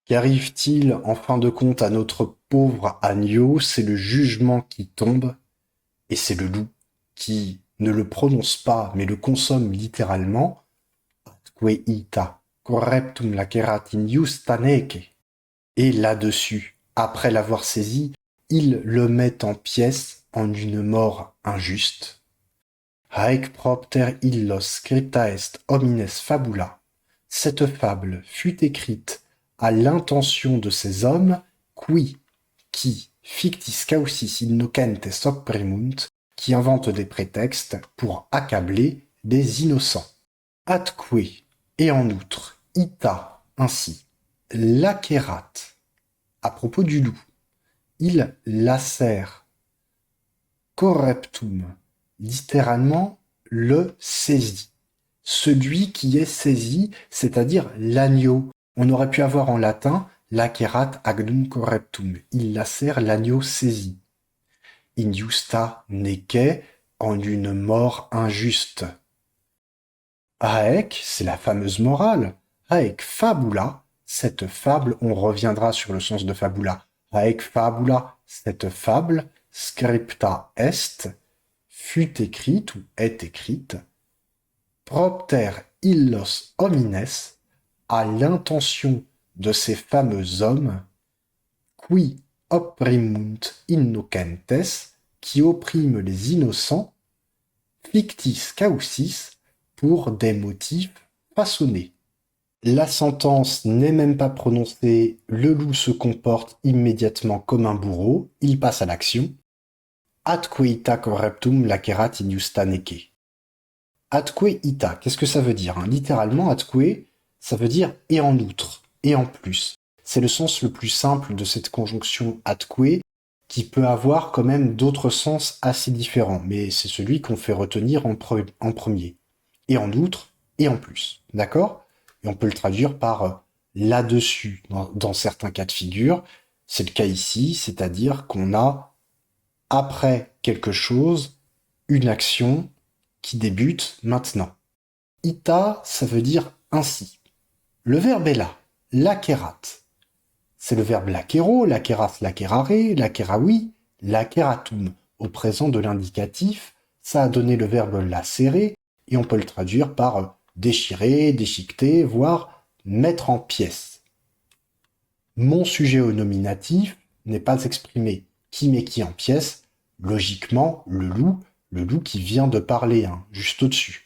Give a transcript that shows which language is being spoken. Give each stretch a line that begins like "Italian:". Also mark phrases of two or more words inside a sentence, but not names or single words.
French: Qu'arrive-t-il en fin de compte à notre pauvre agneau? C'est le jugement qui tombe, et c'est le loup qui ne le prononce pas, mais le consomme littéralement.
Latin: Atque ita correptum laceratim iustaneke.
French: Et là-dessus, après l'avoir saisi, il le met en pièces en une mort injuste.
Latin: Haec propter illos scripta est homines fabula.
French: Cette fable fut écrite à l'intention de ces hommes, qui
Latin: fictis causis innocentes opprimunt,
French: qui inventent des prétextes pour accabler des innocents. Atque, et en outre, ita, ainsi, lacerat, à propos du loup, il lacère, correptum, littéralement le saisit. Celui qui est saisi, c'est-à-dire l'agneau. On aurait pu avoir en latin
Latin: lacerat agnum correptum.
French: Il lacère l'agneau saisi.
Latin: Injusta nece,
French: en une mort injuste. Haec, c'est la fameuse morale.
Latin: Haec fabula,
French: cette fable, on reviendra sur le sens de fabula.
Latin: Haec fabula,
French: cette fable,
Latin: scripta est,
French: fut écrite ou est écrite,
Latin: propter illos homines,
French: à l'intention de ces fameux hommes,
Latin: qui opprimunt innocentes,
French: qui oppriment les innocents,
Latin: fictis causis,
French: pour des motifs façonnés. La sentence n'est même pas prononcée, le loup se comporte immédiatement comme un bourreau, il passe à l'action.
Latin: Atque ita correptum lacerat injusta nece. Atque ita,
French: qu'est-ce que ça veut dire, hein? Littéralement, atque, ça veut dire et en outre, et en plus. C'est le sens le plus simple de cette conjonction atque, qui peut avoir quand même d'autres sens assez différents, mais c'est celui qu'on fait retenir en premier. Et en outre, et en plus. D'accord? Et on peut le traduire par là-dessus, dans certains cas de figure. C'est le cas ici, c'est-à-dire qu'on a, après quelque chose, une action qui débute maintenant. Ita, ça veut dire ainsi. Le verbe est là, lacerat. C'est le verbe
Latin: lacero, laceras, lacerare, laceravi, laceratum.
French: Au présent de l'indicatif, ça a donné le verbe lacérer, et on peut le traduire par déchirer, déchiqueter, voire mettre en pièces. Mon sujet au nominatif n'est pas exprimé qui met qui en pièces, logiquement le loup qui vient de parler, hein, juste au-dessus.